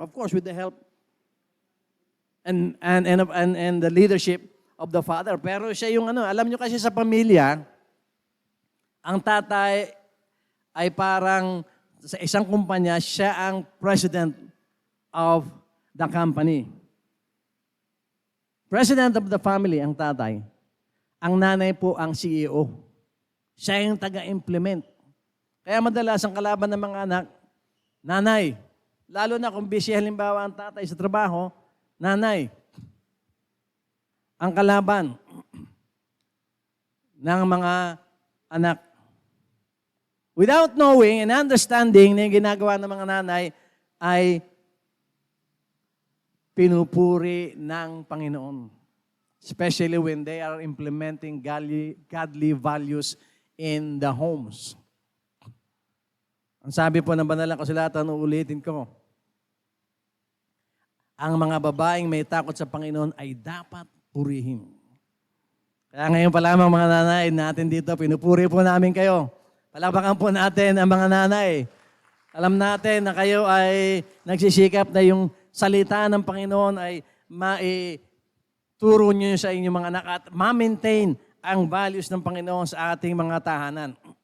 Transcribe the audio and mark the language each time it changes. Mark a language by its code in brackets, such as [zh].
[en] Of course, with the help and the leadership of the father. [tl] Pero siya yung alam nyo kasi sa pamilya, ang tatay ay parang sa isang kumpanya, siya ang [en] president of the company. President of the family, [tl] ang tatay. Ang nanay po ang CEO. Siya yung taga-implement. Kaya madalas ang kalaban ng mga anak, nanay. Lalo na kung busy halimbawa ang tatay sa trabaho, nanay. Ang kalaban ng mga anak. [en] Without knowing and understanding [tl] na yung ginagawa ng mga nanay ay pinupuri ng Panginoon. [en] Especially when they are implementing godly values in the homes. [tl] Ang sabi po ng banal na kasulatan, uulitin ko, ang mga babaeng may takot sa Panginoon ay dapat purihin. Kaya ngayon pa lamang mga nanay natin dito, pinupuri po namin kayo. Palakpakan po natin ang mga nanay. Alam natin na kayo ay nagsisikap na yung salita ng Panginoon ay maituro nyo sa inyong mga anak at ma-maintain ang values ng Panginoon sa ating mga tahanan.